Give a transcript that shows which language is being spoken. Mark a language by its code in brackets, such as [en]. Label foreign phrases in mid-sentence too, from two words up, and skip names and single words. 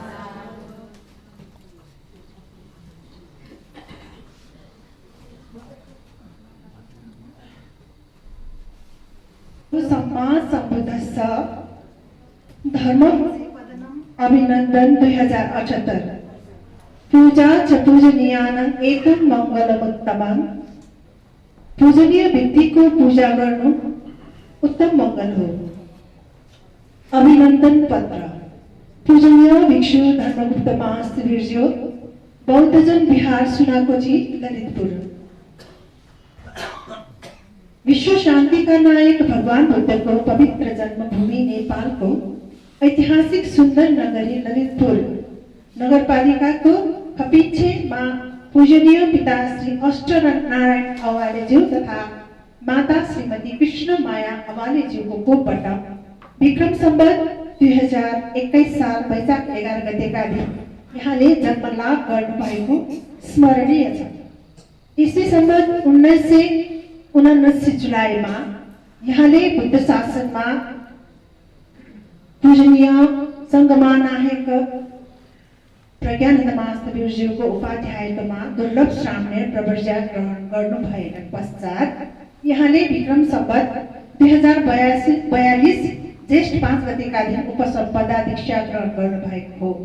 [pi] सम्मा सम्बुद्धस्स [ne] धर्म अभिनन्दन 2078 [pi] पूजा च पूजनीयानां एकं मङ्गलमुत्तमम् [ne] पूजनीय व्यक्तिको पूजा गर्नु उत्तम मङ्गल हो। अभिनन्दन पत्र पूजनीय भिक्षु धर्मगुप्त महाशिविरज्यू बौद्धजन बिहार सुनाकोची ललितपुर [hi] विश्व शांति का नायक [ne] भगवान बुद्ध को पवित्र जन्मभूमि नेपाल को ऐतिहासिक सुंदर नगरी ललितपुर नगरपालिका को खपिछे मां पूजनीय पिता श्री अष्टनारायण अवालेज्यू तथा माता श्रीमती कृष्ण माया अवालेज्यू को कोपबाट विक्रम संवत 2021 साल वैशाख 11 गतेका दिन यहाँले जन्म लाभ गर्नु भएको स्मरणीय छ। इसी संवत 1979 जुलाईमा यहाँले बुद्ध शासनमा पूजनीय संगमनायक प्रज्ञानन्द महाशिविरज्यूको उपाध्यायत्वमा दुर्लभ साम्य प्रवर्जा ग्रहण गर्नु भएका पश्चात यहाँले विक्रम संवत 2042 ज्येष्ठ 5 गतेका दिन उपसम्पदा दीक्षा ग्रहण गर्नु भएको हो।